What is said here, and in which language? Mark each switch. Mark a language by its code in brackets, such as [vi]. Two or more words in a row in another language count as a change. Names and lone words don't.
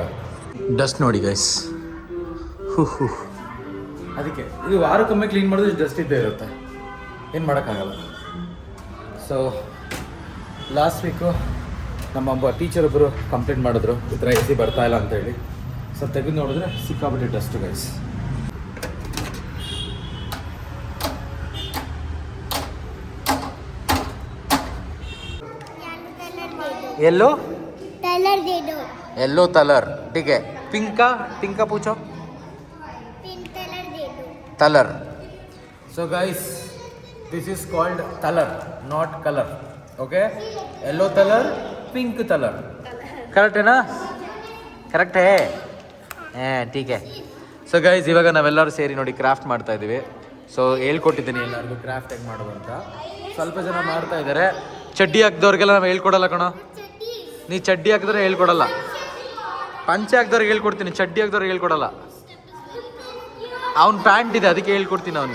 [kn] ಡಸ್ಟ್ ನೋಡಿ ಗೈಸ್, ಅದಕ್ಕೆ ಇದು ವಾರಕ್ಕೊಮ್ಮೆ ಕ್ಲೀನ್ ಮಾಡಿದ್ರೆ ಡಸ್ಟ್ ಇದ್ದೇ ಇರುತ್ತೆ, ಏನು ಮಾಡೋಕ್ಕಾಗಲ್ಲ. [en] so last week [kn] ನಮ್ಮ ಟೀಚರ್ ಒಬ್ಬರು ಕಂಪ್ಲೇಂಟ್ ಮಾಡಿದ್ರು ಈ ಥರ ಎ ಸಿ ಬರ್ತಾ ಇಲ್ಲ ಅಂತೇಳಿ. ಸೊ ತೆಗೆದು ನೋಡಿದ್ರೆ ಸಿಕ್ಕಾಬಿಟ್ಟೆ [en] dust guys. [hi] येलो कलर दे दो. [en] yellow color [hi] ठीक है. पिंक का पूछो. [en] pink color [hi] दे दो. कलर. [en] So guys, this is called color, not color. Okay? Yellow color, pink color. [hi] Correct है ना? Correct है. ठीक है. [en] so guys [kn] ಇವಾಗ ನಾವೆಲ್ಲರೂ ಸೇರಿ ನೋಡಿ ಕ್ರಾಫ್ಟ್ ಮಾಡ್ತಾ ಇದ್ದೀವಿ. ಸೊ ಹೇಳ್ಕೊಟ್ಟಿದ್ದೀನಿ ಎಲ್ಲರಿಗೂ ಕ್ರಾಫ್ಟ್ ಹೆಂಗೆ ಮಾಡೋದು ಅಂತ. ಸ್ವಲ್ಪ ಜನ ಮಾಡ್ತಾ ಇದ್ದಾರೆ. ಚಡ್ಡಿ ಹಾಕ್ದವ್ರಿಗೆಲ್ಲ ನಾವು ಹೇಳ್ಕೊಡಲ್ಲ ಕಣೋ. ನೀ ಚಡ್ಡಿ ಹಾಕಿದ್ರೆ ಹೇಳ್ಕೊಡಲ್ಲ. ಪಂಚೆ ಹಾಕ್ದವ್ರಿಗೆ ಹೇಳ್ಕೊಡ್ತೀನಿ, ಚಡ್ಡಿ ಹಾಕ್ದವ್ರಿಗೆ ಹೇಳ್ಕೊಡಲ್ಲ. ಅವ್ನ ಪ್ಯಾಂಟ್ ಇದೆ ಅದಕ್ಕೆ ಹೇಳ್ಕೊಡ್ತೀನಿ ಅವನಿಗೆ.